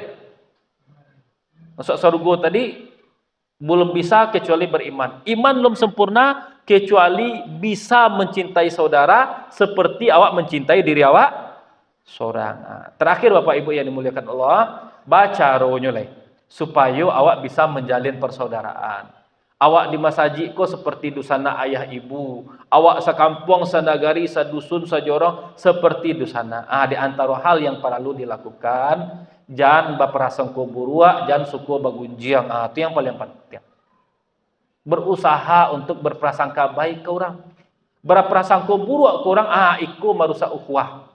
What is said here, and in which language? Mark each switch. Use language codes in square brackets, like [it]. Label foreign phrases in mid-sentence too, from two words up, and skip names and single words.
[id] Masuk surga tadi belum bisa kecuali beriman. Iman belum sempurna kecuali bisa mencintai saudara seperti awak mencintai diri awak seorang. Terakhir Bapak Ibu yang dimuliakan Allah, baca rohnya lah supaya awak bisa menjalin persaudaraan. [min] Awak di masjid ko seperti dusana ayah ibu. Awak sekampung, sanagari, sadusun, sajorong seperti dusana. [id] Di antara hal yang perlu dilakukan, jangan berprasangka buruk, jangan suka bagunjiang. Itu yang paling penting. Berusaha untuk berprasangka baik ke orang. Berprasangka buruk ke orang, iku merusak ukhuwah.